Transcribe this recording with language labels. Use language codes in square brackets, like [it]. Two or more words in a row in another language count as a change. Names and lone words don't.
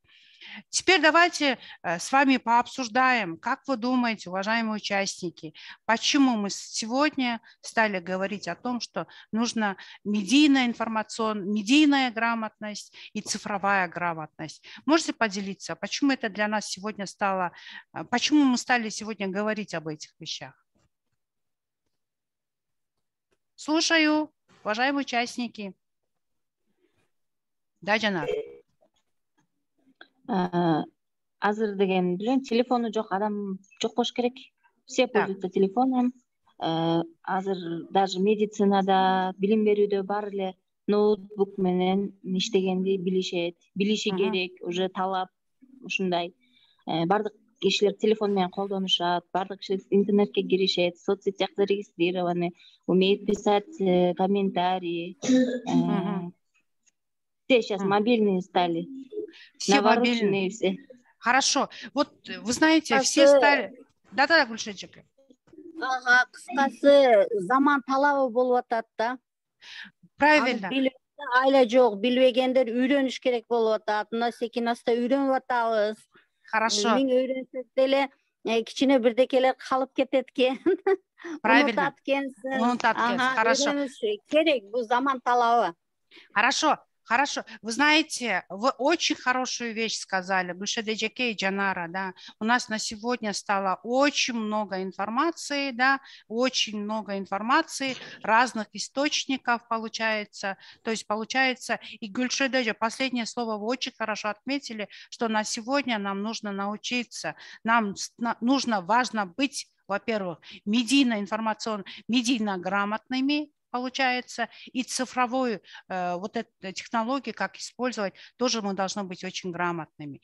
[ru] Теперь давайте с вами пообсуждаем, как вы думаете, уважаемые участники, почему мы сегодня стали говорить о том, что нужна медийная грамотность и цифровая грамотность. Можете поделиться, почему это для нас сегодня стало, почему мы стали сегодня говорить об этих вещах? Слушаю. Уважаемые участники. Да, Жанар. [ky] Азыр деген билем, телефону жок адам жок болуш керек. [ru] Все пользуются телефоном. [ky] Азыр даже медицинада, билим берүүдө баары эле ноутбук менен иштегенди билиши керек, уже талап ушундай. Бардык кишилер телефон менен колдонушат, бардык кишилер интернетке киришет, [ru] в соцсетях зарегистрированы, умеют писать комментарии. Все сейчас мобильные стали. Все мобильные. Все. Хорошо. Вот вы знаете, все стали... Да, Гүлшенчик. [ky] Ага, кыскасы заман талабы болуп атат да. [ru] Правильно. [ky] Айла жок, билбегендер үйрөнүш керек болуп атат. Мына секинаста үйрөнүп атабыз. [ru] Хорошо. [ky] Миң үйрөнсөк деле кичине бирдекелер калып кетет экен. [ru] Правильно. [ky] Унутат экенсиң. Хорошо. Керек, бул заман талабы. [ru] Хорошо. Вы знаете, вы очень хорошую вещь сказали, Гүлшеде и Жанара, да. У нас на сегодня стало очень много информации, да, очень много информации, разных источников получается. То есть получается, и Гүлшеде, последнее слово вы очень хорошо отметили, что на сегодня нам нужно научиться, важно быть, во-первых, медийно грамотными, получается, и цифровую вот эту технологию, как использовать, тоже мы должны быть очень грамотными.